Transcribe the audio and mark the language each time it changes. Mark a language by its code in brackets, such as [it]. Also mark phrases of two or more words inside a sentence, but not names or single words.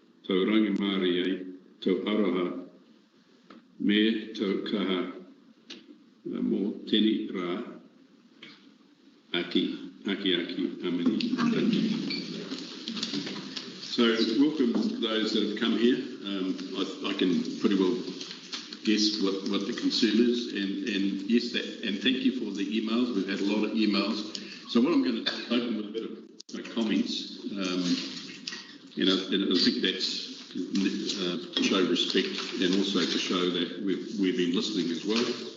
[mi] tau rangi ai, tau aroha, me tau kaha mō teni rā, aki, ameni. [en] So welcome those that have come here. I can pretty well guess what the concern is, and yes, and thank you for the emails. We've had a lot of emails. So what I'm going to open with a bit of comments, and I think that's to show respect and also to show that we've been listening as well.